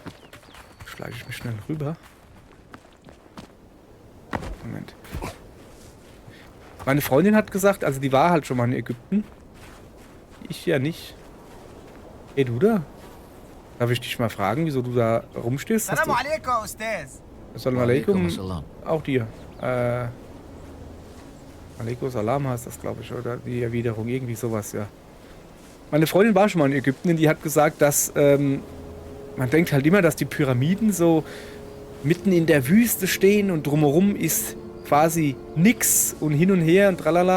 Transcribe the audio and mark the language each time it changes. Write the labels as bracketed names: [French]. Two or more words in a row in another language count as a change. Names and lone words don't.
[German] Schleiche ich mich schnell rüber. Moment. Meine Freundin hat gesagt, also die war halt schon mal in Ägypten. Ich ja nicht. Hey, du da? Darf ich dich mal fragen, wieso du da rumstehst? [Arabic] سلام عليكم، أستاذ. سلام عليكم. Salam. [German] Auch dir. [Arabic] عليكم سلام [German] heißt das, glaube ich, oder die Erwiderung, irgendwie sowas, ja. Meine Freundin war schon mal in Ägypten und die hat gesagt, dass man denkt halt immer, dass die Pyramiden so mitten in der Wüste stehen und drumherum ist quasi nix und hin und her und tralala.